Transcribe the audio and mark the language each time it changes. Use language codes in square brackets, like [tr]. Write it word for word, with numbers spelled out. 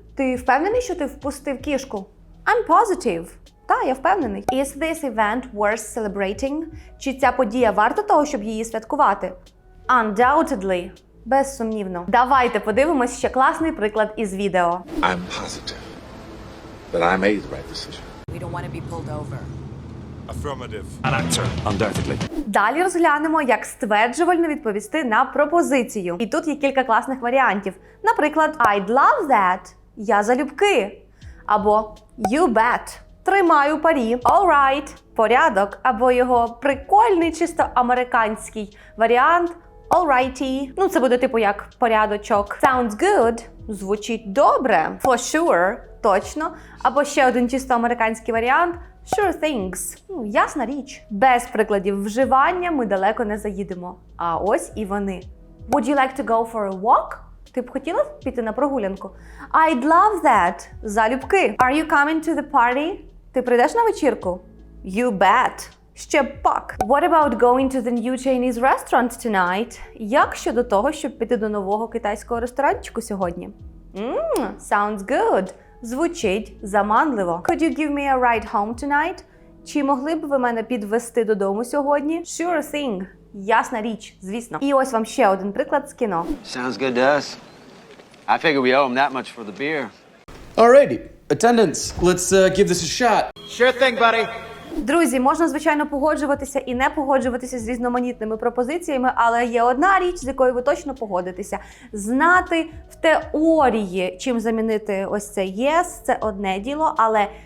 [uk] Ти впевнений, що ти впустив кішку? [en] I'm positive. [uk] Та, я впевнений. [en] Is this event worth celebrating? [uk] Чи ця подія варта того, щоб її святкувати? [en] Undoubtedly. [uk] Безсумнівно. Давайте подивимось ще класний приклад із відео. [en] I'm positive that I made the right decision. We don't want to be pulled over. Affirmative. An answer. Undoubtedly. [uk] Далі розглянемо, як стверджувально відповісти на пропозицію. І тут є кілька класних варіантів. Наприклад, [en] I'd love that. [uk] Я залюбки. Або [en] You bet. [uk] Тримаю парі. [en] All right. [uk] Порядок. Або його прикольний, чисто американський варіант. [en] All righty. [uk] Ну, це буде типу як порядочок. [en] Sounds good. [uk] Звучить добре. [en] For sure. [uk] Точно. Або ще один чисто американський варіант. [en] Sure things. [uk] Ну, ясна річ. Без прикладів вживання ми далеко не заїдемо. А ось і вони. [en] Would you like to go for a walk? [uk] Ти б хотіла піти на прогулянку? [en] I'd love that. [uk] Залюбки. [en] Are you coming to the party? [uk] Ти прийдеш на вечірку? [en] You bet. [uk] Ще пак. [en] What about going to the new Chinese restaurant tonight? [uk] Як щодо того, щоб піти до нового китайського ресторанчику сьогодні? [en] Mmm, sounds good. [uk] Звучить заманливо. [en] Could you give me a ride home tonight? [uk] Чи могли б ви мене підвезти додому сьогодні? [en] Sure thing. [uk] Ясна річ, звісно. І ось вам ще один приклад з кіно. [en] Sounds good to us. I figure we owe him that much for the beer. Alrighty, attendance. Let's uh, give this a shot. Sure thing, buddy. [uk] Друзі, можна, звичайно, погоджуватися і не погоджуватися з різноманітними пропозиціями, але є одна річ, з якою ви точно погодитеся. Знати в теорії, чим замінити ось це [en] yes, [uk] це одне діло, але